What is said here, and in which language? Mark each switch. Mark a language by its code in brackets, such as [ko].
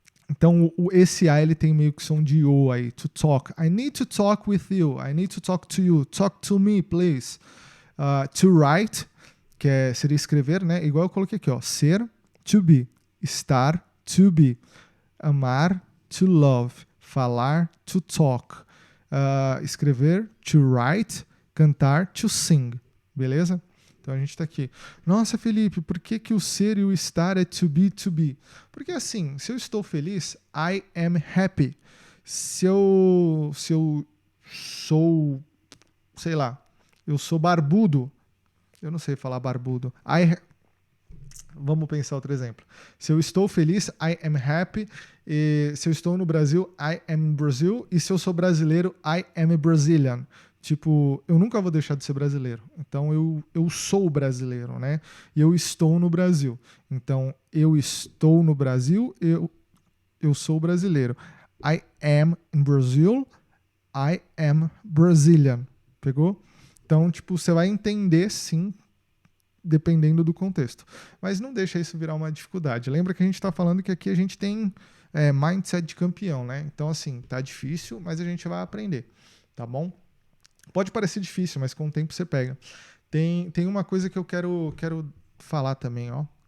[pt] Então esse A ele tem meio que som de O aí, [en] to talk. I need to talk with you, I need to talk to you, talk to me, please. [pt] To write, que seria escrever, né? Igual eu coloquei aqui, ó, ser, [en] to be, [pt] estar, to be, amar, [en] to love, [pt] falar, [en] to talk, [pt] escrever, [en] to write, [pt] cantar, [en] to sing, [pt] beleza? Então a gente está aqui. Nossa, Felipe, por que o ser e o estar é to be, to be? Porque assim, se eu estou feliz, [en] I am happy. [pt] Se eu sou, sei lá, eu sou barbudo, eu não sei falar barbudo, vamos pensar outro exemplo. Se eu estou feliz, [en] I am happy. [pt] E se eu estou no Brasil, [en] I am Brazil. [pt] E se eu sou brasileiro, [en] I am Brazilian. [pt] Tipo, eu nunca vou deixar de ser brasileiro. Então, eu sou brasileiro, né? E eu estou no Brasil. Então, eu estou no Brasil, eu sou brasileiro. [en] I am in Brazil, I am Brazilian. [pt] Pegou? Então, tipo, você vai entender, sim, dependendo do contexto. Mas não deixa isso virar uma dificuldade. Lembra que a gente está falando que aqui a gente tem mindset de campeão, né? Então, assim, tá difícil, mas a gente vai aprender, tá bom? Pode parecer difícil, mas com o tempo você pega. Tem uma coisa que eu quero falar também, ó.